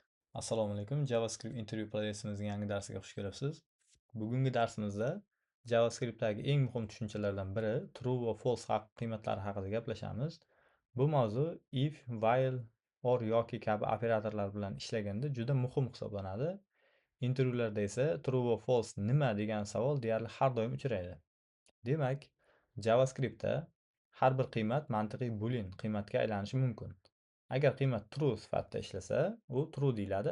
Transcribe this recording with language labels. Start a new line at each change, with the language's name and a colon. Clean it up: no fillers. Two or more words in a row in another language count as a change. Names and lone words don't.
Uzbek: Assalomu alaykum. JavaScript intervyu playlistımizning yangi darsiga xush kelibsiz. Bugungi darsimizda JavaScriptdagi eng muhim tushunchalardan biri true va false qiymatlari haqida gaplashamiz. Bu mavzu
English: if, while, or
Uzbek: yoki kabi operatorlar bilan ishlaganda juda muhim hisoblanadi. Intervyularda esa true va false nima degan savol deyarli har doim uchraydi. Demak, JavaScriptda har bir qiymat mantiqiy boolean qiymatga aylanishi mumkin. Agar qiymat true sifatida ishlasa, u true deyiladi.